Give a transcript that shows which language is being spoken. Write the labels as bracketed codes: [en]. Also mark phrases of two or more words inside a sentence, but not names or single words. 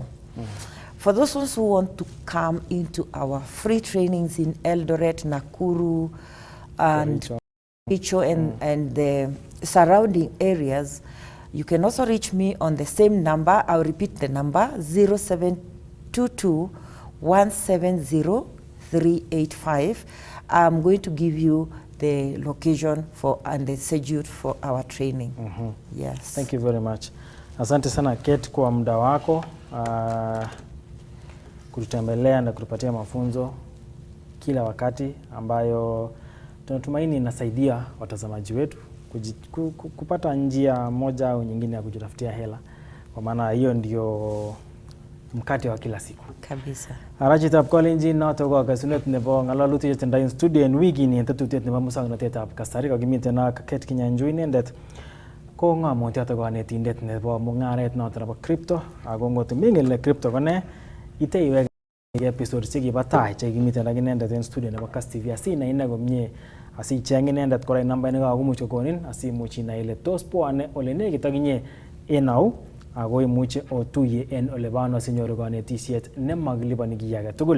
[en] For those ones who want to come into our free trainings in Eldoret, Nakuru, and Picho and the surrounding areas, you can also reach me on the same number. I'll repeat the number, 0722 170 385. I'm going to give you the location for and the schedule for our training. Yes. Thank you very much. [sw] Asante sana Kate kwa muda wako kututembelea na kutupatia mafunzo kila wakati ambayo tunatumaini inasaidia watazamaji wetu kupata njia moja au nyingine ya kujitafutia hela, kwa maana hiyo ndio mkate wa kila siku kabisa. [kln] Arachitab Kolenjin noto ko kasunet nebo ngalalutik chetindoi in studio en wikini en tetutiet nebo muswoknotetab kasari kokimiten ak Kate Kinyanjui inendet ko ng'omutyot ak konetindet nebo mung'aret noto nebo crypto, ako ngot mingen ile crypto ko ne iteiwek episode chekibo tai chekimiten ak inendet en studio nebo Kass TV asinai ine komie, asicheng inendet kora namba nekakumuch kokonin asimuch inai ile tos bwane ole nekit ak inye en au, ako imuche otuye en ole bano sinyoru konetisiet nemakiliponi kiy age tugul.